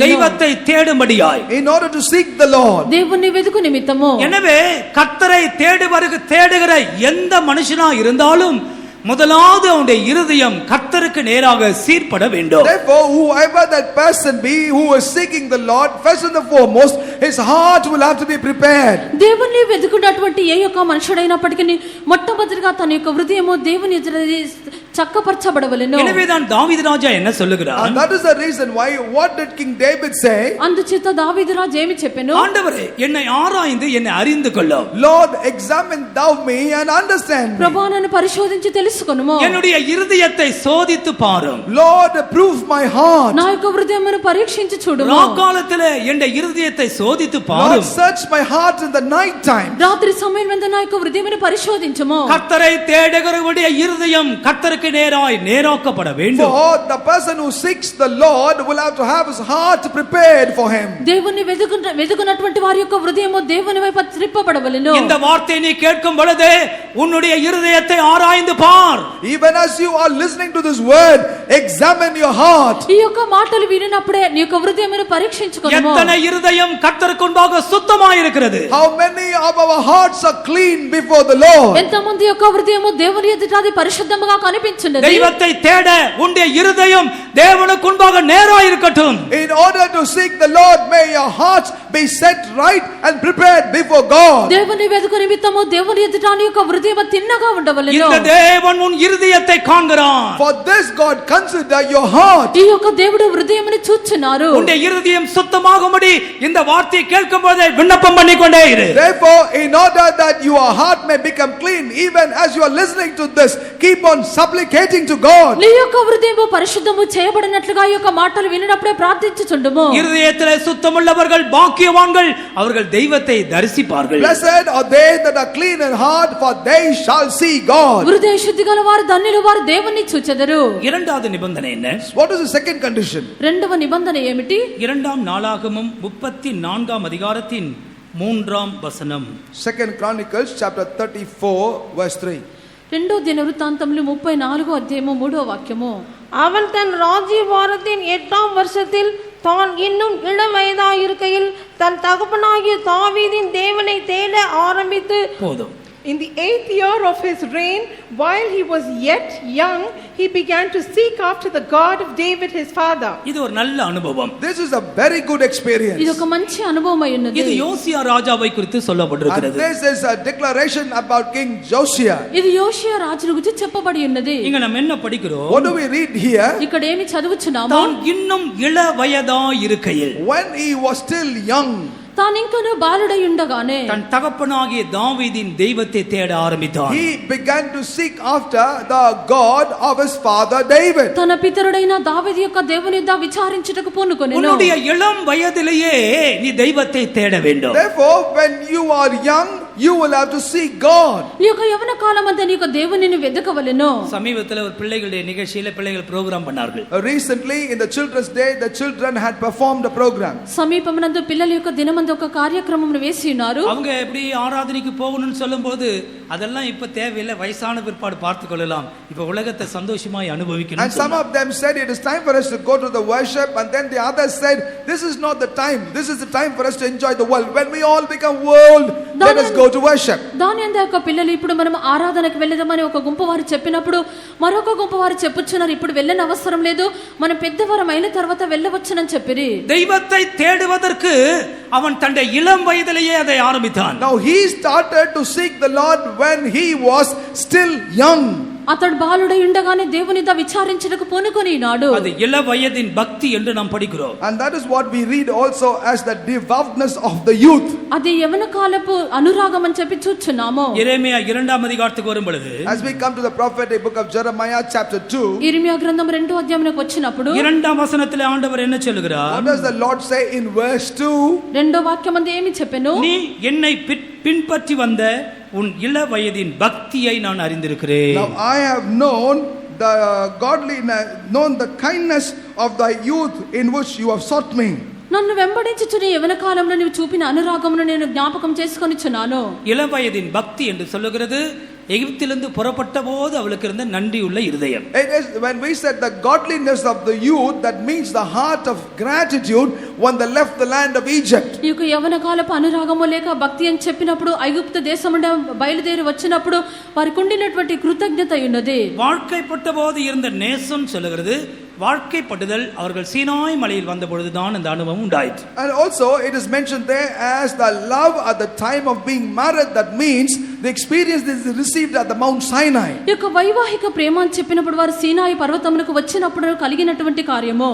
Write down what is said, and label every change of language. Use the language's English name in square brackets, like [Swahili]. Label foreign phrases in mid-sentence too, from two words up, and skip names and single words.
[Tamil] தெய்வத்தை தேடும்படியாய். [English] In order to seek the Lord. [Telugu] దేవుని వెదుకు నిమిత్తము. [Tamil] எனவே கர்த்தரை தேடுகிற எந்த மனுஷனா இருந்தாலும் முதலாவது அவனுடைய இருதயம் கர்த்தருக்கு நேராக சீர்பட வேண்டும். [English] Therefore, whoever that person be who is seeking the Lord, first and foremost, his heart will have to be prepared. [Telugu] దేవుని వెదుకున్నటువంటి ఏ యొక్క మనుషుడైనప్పటికీ మొట్టమొదటిగా తన యొక్క హృదయము దేవుని ఎదుట చక్కపరచబడవలెను. [Tamil] எனவேதான் தாவீது ராஜா என்ன சொல்லுகிறார்? [English] And that is the reason why what did King David say? [Telugu] అందుచేత దావీదు రాజు ఏమి చెప్పెను? [Tamil] ஆண்டவரே என்னை ஆராய்ந்து என்னை அறிந்து கொள்ளும். [English] Lord, examine thou me and understand me. [Telugu] ప్రభువా నన్ను పరిశోధించి తెలుసుకొనుము. [Tamil] என்னுடைய இருதயத்தை சோதித்து பாரும். [English] Lord, prove my heart. [Telugu] నా యొక్క హృదయమును పరీక్షించి చూడుము. [Tamil] ராக்காலத்திலே என்னுடைய இருதயத்தை சோதித்து பாரும். [English] Lord, search my heart in the night time. [Telugu] రాత్రి సమయమందు నా యొక్క హృదయమును పరిశోధించుము. [Tamil] கர்த்தரை தேடுகிறவருடைய இருதயம் கர்த்தருக்கு நேராய் நேராக்கப்பட வேண்டும். [English] For the person who seeks the Lord will have to have his heart prepared for him. [Telugu] దేవుని వెదుకున్నటువంటి వారి యొక్క హృదయము దేవుని వైపు త్రిప్పబడవలెను. [Tamil] இந்த வார்த்தையை நீ கேட்கும் பொழுது உன்னுடைய இருதயத்தை ஆராய்ந்து பார். [English] Even as you are listening to this word, examine your heart. [Telugu] ఈ యొక్క మాటలు వినినప్పుడే నీ యొక్క హృదయమును పరీక్షించుకొనుము. [Tamil] எத்தனை இருதயம் கர்த்தருக்கு முன்பாக சுத்தமாய் இருக்கிறது? [English] How many of our hearts are clean before the Lord? [Telugu] ఎంతమంది యొక్క హృదయము దేవుని ఎదుట అది పరిశుద్ధముగా కనిపించున్నది. [Tamil] தெய்வத்தை தேட உன்னுடைய இருதயம் தேவனுக்கு முன்பாக நேராய் இருக்கட்டும். [English] In order to seek the Lord, may your hearts be set right and prepared before God. [Telugu] దేవుని వెదుకు నిమిత్తము దేవుని ఎదుట నీ యొక్క హృదయము తిన్నగా ఉండవలెను. [Tamil] இந்த தேவன் உன் இருதயத்தை காண்கிறார். [English] For this God consider your heart. [Telugu] ఈ యొక్క దేవుడు హృదయమును చూచున్నారు. [Tamil] உன்னுடைய இருதயம் சுத்தமாகும்படி இந்த வார்த்தையை கேட்கும்போது விண்ணப்பம் பண்ணிக்கொண்டே இரு. [English] Therefore, in order that your heart may become clean, even as you are listening to this, keep on supplicating to God. [Telugu] నీ యొక్క హృదయము పరిశుద్ధము చేయబడినట్లుగా ఈ యొక్క మాటలు వినినప్పుడే ప్రార్థించుచుండుము. [Tamil] இருதயத்திலே சுத்தமுள்ளவர்கள் பாக்கியவான்கள், அவர்கள் தெய்வத்தை தரிசிப்பார்கள். [English] Blessed are they that are clean in heart, for they shall see God. [Telugu] హృదయ శుద్ధి గల వారు ధన్యులు, వారు దేవుని చూచెదరు. [Tamil] இரண்டாவது நிபந்தனை என்ன? [English] What is the second condition? [Telugu] రెండవ నిబంధన ఏమిటి? [Tamil] இரண்டாம் நாளாகமம் 34ஆம் அதிகாரத்தின் 3ஆம் வசனம். [English] Second Chronicles chapter 34 verse 3. [Telugu] రెండో దినవృత్తాంతములు 34 అధ్యాయము 3వ వాక్యము. [Tamil] அவன் தன் ராஜ்யபாரத்தின் 8ஆம் வருஷத்தில் தான் இன்னும் இள வயதாயிருக்கையில் தன் தகப்பனாகிய தாவீதின் தேவனை தேட ஆரம்பித்து போதும். [English] In the 8th year of his reign, while he was yet young, he began to seek after the God of David his father. [Tamil] இது ஒரு நல்ல அனுபவம். [English] This is a very good experience. [Telugu] ఇది ఒక మంచి అనుభవమై ఉన్నది. [Tamil] இது யோசியா ராஜாவை குறித்து And சொல்லப்பட்டிருக்கிறது. [English] this is a declaration about King Josiah. [Telugu] ఇది యోషియా రాజుల గురించి చెప్పబడి ఉన్నది. [Tamil] இங்க நம்ம என்ன படிக்கிறோம்? [English] What do we read here? [Telugu] ఇక్కడ ఏమి చదువుచున్నాము? [Tamil] தான் இன்னும் இள வயதா இருக்கையில், [English] When he was still young, [Telugu] తానింకను బాలుడై ఉండగానే [Tamil] தன் தகப்பனாகிய தாவீதின் தெய்வத்தை தேட ஆரம்பித்தான். [English] he began to seek after the God of his father David. [Telugu] తన పితరుడైన దావీదు యొక్క దేవుని యొద్ద విచారించుటకు పూనుకొనెను. [Tamil] உன்னுடைய இளம் வயதிலேயே நீ தெய்வத்தை தேட வேண்டும். [English] Therefore, when you are young, you will have to seek God. [Telugu] నీ యొక్క యవన కాలమంతా నీ యొక్క దేవునిని వెదకవలెను. [Tamil] சமீபத்தில் ஒரு பிள்ளைகளுடைய நிகழ்ச்சியில பிள்ளைகள் ப்ரோகிராம் பண்ணார்கள். [English] Recently, in the Children's Day, the children had performed a program. [Telugu] సమీపమునందు పిల్లల యొక్క దినమందు ఒక కార్యక్రమమును వేసి ఉన్నారు. [Tamil] அவங்க எப்படி ஆராதனைக்கு போகணும்னு சொல்லும்போது அதெல்லாம் இப்ப தேவையில்லை, வயசான பிற்பாடு பார்த்துக் கொள்ளலாம், இப்ப உலகத்தை சந்தோஷமாய் அனுபவிக்கணும். [English] And some of them said it is time for us to go to the worship, and then the others said this is not the time, this is the time for us to enjoy the world. When we all become old, let us go to worship. [Telugu] దాని అందు యొక్క పిల్లలు ఇప్పుడు మనం ఆరాధనకు వెళ్ళదామని ఒక గుంపు వారు చెప్పినప్పుడు మరొక గుంపు వారు చెప్పుచున్నారు ఇప్పుడు వెళ్ళని అవసరం లేదు మనం పెద్దవారం అయిన తర్వాత వెళ్ళవచ్చునని చెప్పిరి. [Tamil] தெய்வத்தை தேடுவதற்கு அவன் தன்னுடைய இளம் வயதிலேயே அதை ஆரம்பித்தான். [English] Now he started to seek the Lord when he was still young. [Telugu] అతడు బాలుడై ఉండగానే దేవునితో విచారించుటకు పూనుకొనినాడు. [Tamil] அது இள வயதின் பக்தி என்று நாம் படிக்கிறோம். [English] And that is what we read also as the devoutness of the youth. [Telugu] అది యవన కాలపు అనురాగం అని చెప్పి చూచున్నాము. [Tamil] எரேமியா 2ஆம் அதிகாரத்துக்கு வரும் பொழுது [English] As we come to the prophetic book of Jeremiah chapter 2, [Telugu] ఇర్మియా గ్రంథం 2వ అధ్యాయమునకు వచ్చినప్పుడు [Tamil] 2ஆம் வசனத்திலே ஆண்டவர் என்ன சொல்லுகிறார்? [English] what does the Lord say in verse 2? [Telugu] రెండో వాక్యమందు ఏమి చెప్పెను? [Tamil] நீ என்னை பின்பற்றி வந்த உன் இள வயதின் பக்தியை நான் அறிந்திருக்கிறேன். [English] Now I have known the godliness, known the kindness of thy youth in which you have sought me. [Telugu] నన్ను వెంబడించుచున్న యవన కాలంలో నీవు చూపిన అనురాగమును నేను జ్ఞాపకం చేసుకొనిచున్నాను. [Tamil] இள வயதின் பக்தி என்று சொல்லுகிறது எகிப்திலிருந்து புறப்பட்ட போது அவளுக்கு இருந்த நன்றியுள்ள இருதயம். [English] It is when we said the godliness of the youth, that means the heart of gratitude when they left the land of Egypt. [Telugu] ఈ యొక్క యవన కాలపు అనురాగము లేక భక్తి అని చెప్పినప్పుడు ఐగుప్తు దేశం నుండి బయలుదేరి వచ్చినప్పుడు వారికి ఉండినటువంటి కృతజ్ఞత ఉన్నది. [Tamil] வாழ்க்கைப்பட்ட போது இருந்த நேசம் சொல்லுகிறது வாழ்க்கைப்பட்டதல் அவர்கள் சீனாய் மலையில் வந்த பொழுதுதான் அந்த அனுபவம் உண்டாயிற்று. [English] And also it is mentioned there as the love at the time of being married, that means the experience that is received at the Mount Sinai. [Telugu] ఈ యొక్క వైవాహిక ప్రేమ అని చెప్పినప్పుడు వారు సీనాయి పర్వతమునకు వచ్చినప్పుడు కలిగినటువంటి కార్యము